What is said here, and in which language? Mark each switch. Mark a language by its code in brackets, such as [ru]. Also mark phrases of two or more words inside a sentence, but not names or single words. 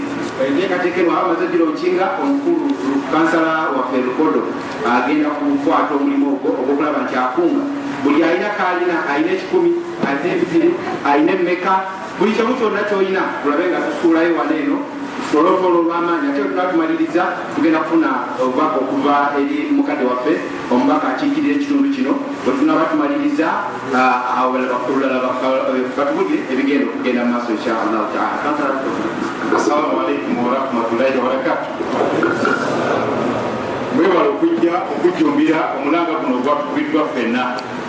[lg] Enteekateeka eno abamaze ogilonkinga, omukulu kansala waffe Lukodo agenda kukwata omulimu ogwo ogw'okulaba nti akunga buli alina kaalina, alina 10, alina 2, alina emmeka, buli kimu kyonna kyolina tulabe nga tusuulayo wano eno olw'olutolo olw'amaanyi. Ate tunatumaliriza tugenda kufuna obubaka okuva eri mukadde waffe omubaka akiikirira ekitundu kino. Bwe tunaba tumaliriza olulala batubulire ebigenda okugenda mu maaso [ar] إن شاء الله تعالى. السلام عليكم ورحمة الله وبركاته. [lg] Mwebale okujja okujjumbira omulanga guno ogwatukubiddwa ffenna.